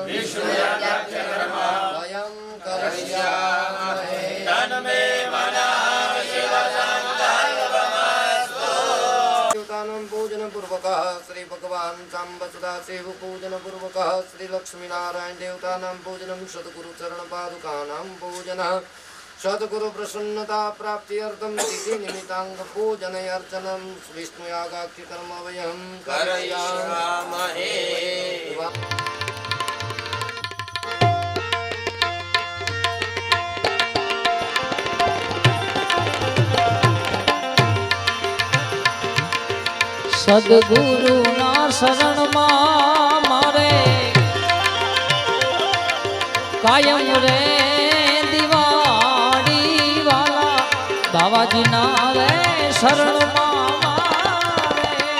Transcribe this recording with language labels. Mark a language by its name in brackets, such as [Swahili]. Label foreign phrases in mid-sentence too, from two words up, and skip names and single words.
[Sanskrit] वयं करिष्यामहे तन्मे मनः देवतानां पूजन पूर्वकः श्री भगवान सांब सदाशिव पूजन पूर्वकः श्री लक्ष्मी नारायण देवतानां पूजनं सद्गुरु चरण पादुकानां पूजनः सद्गुरु प्रसन्नता प्राप्ति अर्थम तिथि निमित्तांग पूजन अर्चनं विष्णु यागाख्य कर्म वयं करिष्यामहे [Gujarati] સદગુરુ ના શરણમાં મારે કાયમ રે દિવાળી વાલા બાવાજી ના રે શરણમાં મારે